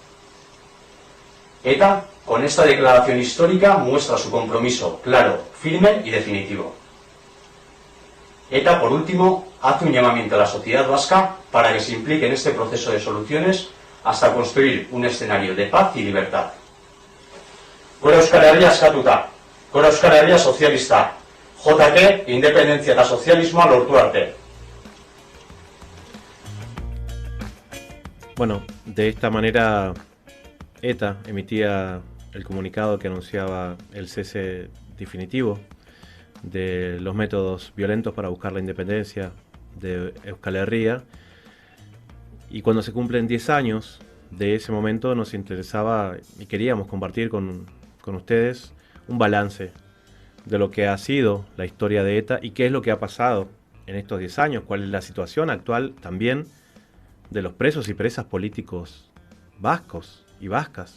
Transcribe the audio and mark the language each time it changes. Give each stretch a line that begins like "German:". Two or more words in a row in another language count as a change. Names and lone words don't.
Spanish: ETA, con esta declaración histórica, muestra su compromiso claro, firme y definitivo. ETA, por último, hace un llamamiento a la sociedad vasca para que se implique en este proceso de soluciones hasta construir un escenario de paz y libertad.
Basque: Gora Euskal Herria askatuta, gora Euskal Herria sozialista, JK, independentzia eta sozialismoa lortu arte.
Spanish: Bueno, de esta manera ETA emitía el comunicado que anunciaba el cese definitivo de los métodos violentos para buscar la independencia de Euskal Herria. Y cuando se cumplen 10 años de ese momento nos interesaba y queríamos compartir con ustedes un balance de lo que ha sido la historia de ETA y qué es lo que ha pasado en estos 10 años, cuál es la situación actual también de los presos y presas políticos vascos y vascas.